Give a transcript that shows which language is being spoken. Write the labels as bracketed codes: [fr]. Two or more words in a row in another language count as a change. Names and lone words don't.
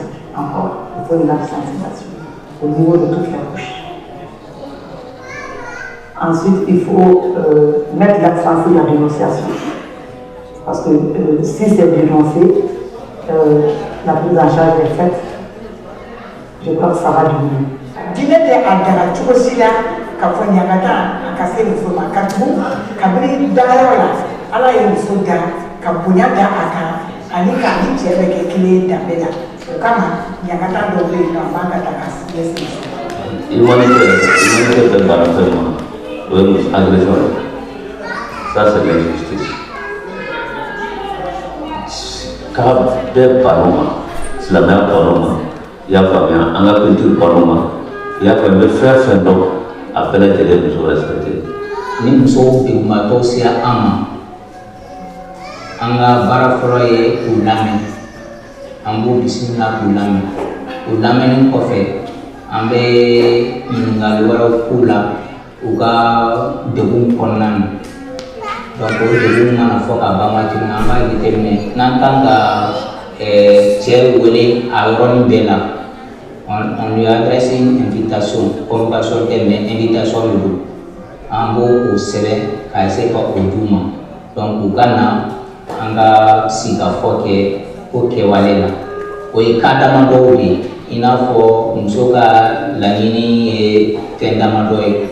[fr] Encore, il faut une large sensibilisation au niveau de toutes les couches. Ensuite, il faut mettre l'accent sur la dénonciation. Parce que si c'est dénoncé, la prise en charge est faite, je crois que ça va diminuer. [bm] Dinete adara cogo si la ka fɔ ɲagata a ka se muso ma ka tugu kabini dayɔrɔ la ala ye muso da ka bonya da a kan ani k'a ni cɛ bɛ kɛ kelen ye danbe la o kama ɲagata dɔw bɛ yen nɔ a man ka ta ka ɲɛsin muso ma. Humanité bɛ baara fɛn ma o ye muso agression ye [fr] ça c'est l'injustice [bm] k'a bɛɛ baro ma silamɛya baro ma i y'a faamuya an ka culture baro ma i y'a faamuya n bɛ fɛn fɛn dɔn a bɛɛ lajɛlen muso respecté. Ni musow degunmatɔw sera an ma an ka baara fɔlɔ ye k'u lamɛn an b'u bisimila k'u lamɛn o lamɛnni kɔfɛ an bɛ ɲininkali wɛrɛw k'u la u ka degun kɔnɔna na donc o degun mana fɔ ka ban waati min na an b'a jateminɛ n'an kan ka cɛ wele a yɔrɔnin bɛɛ la [fr] on lui a adressé une invitation [bm] convocation tɛ [fr] mais invitation [bm] de don an b'o sɛbɛn k'a essayer ka o d'u ma donc u ka na an ka sigikafɔ kɛ o kɛwale la o ye cas damadɔw de ye i n'a fɔ muso ka laɲini ye fɛn damadɔ ye